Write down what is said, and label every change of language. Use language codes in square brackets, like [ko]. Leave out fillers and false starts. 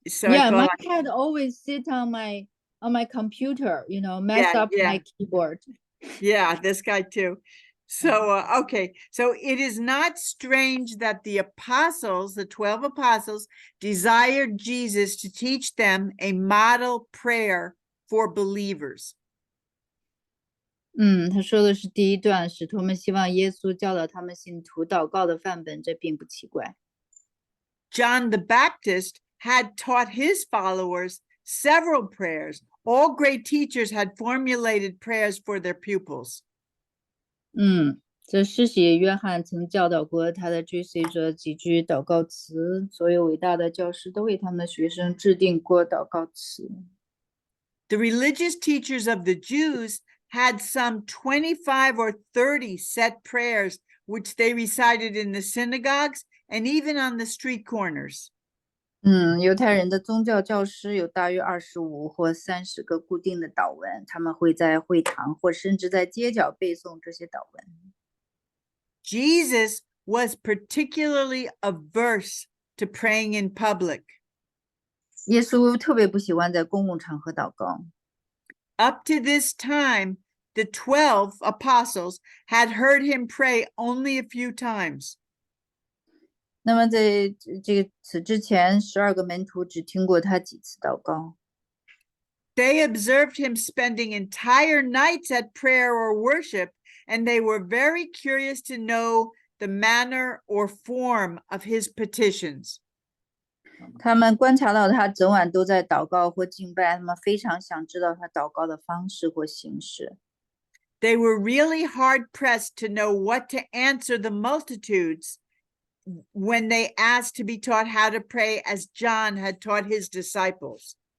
[en] yeah, my cat always sit on my computer, mess up my keyboard. Yeah, this guy too. So, okay. So it is not strange that the 12 apostles, desired Jesus to teach them a model prayer for believers. [zh] 他说的是第一段，使徒们希望耶稣教导他们信徒祷告的范本，这并不奇怪。 [en] John the Baptist had taught his followers several prayers. All great teachers had formulated prayers for their pupils. [zh] 这施洗约翰曾教导过他的追随者几句祷告词，所有伟大的教师都为他们的学生制定过祷告词。 [en] The religious teachers of the Jews had some 25 or 30 set prayers, which they recited in the synagogues and even on the street corners. [zh] 犹太人的宗教教师有大约25或30个固定的祷文，他们会在会堂或甚至在街角背诵这些祷文。 [en] Jesus was particularly averse to praying in public. [zh] 耶稣特别不喜欢在公共场合祷告。 [en] Up to this time, the 12 apostles had heard him pray only a few times. [zh] 那么在此之前，12个门徒只听过他几次祷告。 [en] They observed him spending entire nights at prayer or worship, and they were very curious to know the manner or form of his petitions. [zh] 他们观察到他整晚都在祷告或敬拜，他们非常想知道他祷告的方式或形式。 [en] They were really hard pressed to know what to answer the multitudes when they asked to be taught how to pray as John had taught his disciples.